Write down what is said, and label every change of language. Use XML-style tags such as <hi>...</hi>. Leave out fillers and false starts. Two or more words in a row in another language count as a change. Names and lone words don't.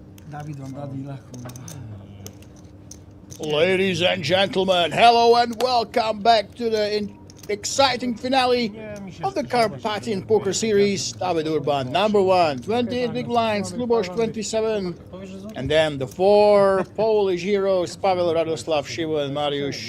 <cs>David vám dá díla,</cs> <en>Ladies and gentlemen, hello and welcome back to the exciting finale of the Carpatian Poker Series. David Urban, #1, 28 big blinds, Luboš 27, and then the 4 Polish heroes, Pavel, Radoslav, Shivo, and Mariusz.</en>